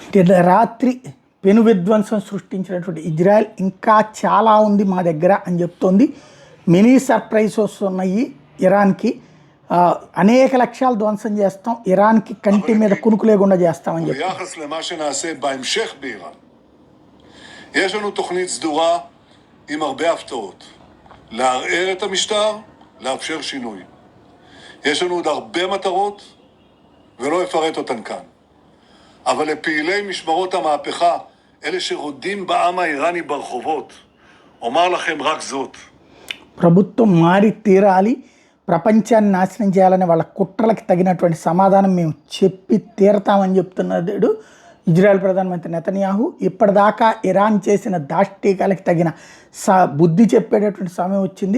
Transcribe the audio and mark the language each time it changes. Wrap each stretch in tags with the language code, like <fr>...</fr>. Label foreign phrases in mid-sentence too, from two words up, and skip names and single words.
<te>నిన్న రాత్రి పెను విధ్వంసం సృష్టించినటువంటి ఇజ్రాయెల్ ఇంకా చాలా ఉంది మా దగ్గర అని చెప్తోంది.</te> <en>mini surprises</en> <te>ఉన్నాయి ఇరాన్కి. అనేక లక్ష్యాలు ధ్వంసం చేస్తాం, ఇరాన్కి కంటి మీద కునుకు లేకుండా చేస్తామని చెప్పి.</te> <he>יש לנו תוכנית סדורה עם הרבה הפתעות. לערער את המשטר, לאפשר שינוי. יש לנו עוד הרבה מטרות, ולא אפרט אותן כאן. אבל לפעילי משמרות המהפכה, אלה שרודים בעם האיראני ברחובות, אומר לכם רק זאת.</he> <te>ప్రభుత్వం మారి తీరాలి, ప్రపంచాన్ని నాశనం చేయాలని వాళ్ళ కుట్రలకు తగినటువంటి సమాధానం మేము చెప్పి తీరతామని చెప్తున్నాడు ఇజ్రాయెల్ ప్రధానమంత్రి నెతన్యాహు. ఇప్పటిదాకా ఇరాన్ చేసిన దాష్టీకాలకు తగిన బుద్ధి చెప్పేటటువంటి సమయం వచ్చింది.</te>